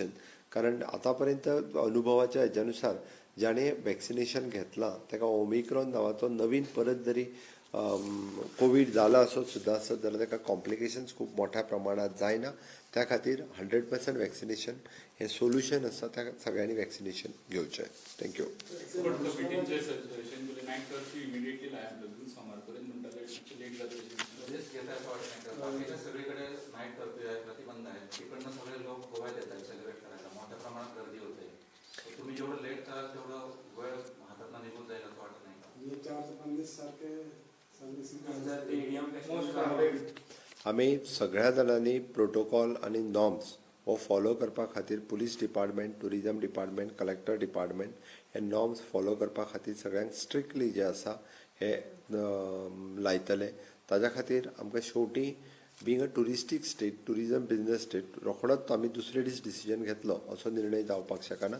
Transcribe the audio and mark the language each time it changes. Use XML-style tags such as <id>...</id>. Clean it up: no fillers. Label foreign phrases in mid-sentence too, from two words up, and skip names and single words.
<kok>कारण आतां पर्यंत अनुभवाच्या हेच्यानुसार ज्याणे वॅक्सिनेशन घेतलां ताका ओमिक्रॉन नांवाचो नवीन परत जरी कोवीड जाला असो सुद्दां आसत जाल्यार ताका कॉम्प्लिकेशन्स खूब मोठ्या प्रमाणांत जायना. त्या खातीर 100% वॅक्सिनेशन हें सोल्युशन आसा. त्या सगळ्यांनी वॅक्सिनेशन घेवचें. थँक्यू. नीट जातली.</kok> <mr>रिस्क घेता असं वाटत नाही का बाकीच्या सगळीकडे</mr> <en>night curfew</en> <mr>आहे, प्रतिबंध आहे, तिकडनं सगळे लोक गोव्यात येतात सेलिब्रेट करायला, मोठ्या प्रमाणात गर्दी होते. तुम्ही जेवढं लेट कराल तेवढं वेळ हातातनं निघून जाईल असं वाटत नाही का?</mr> <kok>आम्ही सगळ्या जाणांनी प्रोटोकॉल आणि नॉर्म्स हो फॉलो करपा खातीर</kok> <en>police department, tourism department, collector department</en> <kok>हे</kok> <en>norms follow</en> <kok>करपा खातीर सगळ्यांक स्ट्रिक्टली जे आसा हे लायतले. ताज्या खातीर आमकां शेवटी</kok> <en>being a touristic state, tourism business state,</en> <kok>रोखडोच आमी दुसरे दीस डिसिजन घेतलो असो निर्णय जावपाक शकना.</kok>